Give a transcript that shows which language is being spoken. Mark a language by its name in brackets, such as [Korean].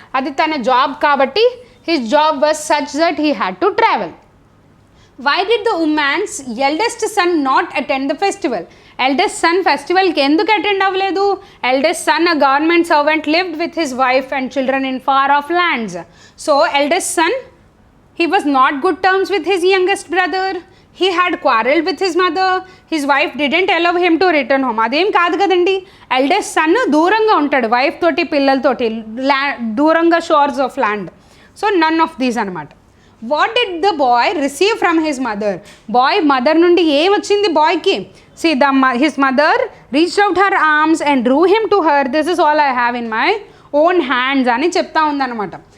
[Telugu] అది తన జాబ్ కాబట్టి [English] His job was such that he had to travel. Why did the women's eldest son not attend the festival? [Telugu] Eldest sun ఫెస్టివల్కి ఎందుకు attend అవ్వలేదు? [English] Eldest son a government servant lived with his wife and children in far off lands. So eldest son, he was not good terms with his youngest brother, he had quarreled with his mother, his wife didn't allow him to return home. [Telugu] అదేం కాదు కదండి. Eldest sun దూరంగా ఉంటాడు wife తోటి పిల్లలతోటి, దూరంగా షోర్స్ of land. [English] So none of these అనమాట. What did the boy receive from his mother? [Telugu] Bye mother నుండి ఏం వచ్చింది బాయ్కి? [English] See his mother reached out her arms and drew him to her, this is all I have in my own hands అని చెప్తా ఉందన్నమాట.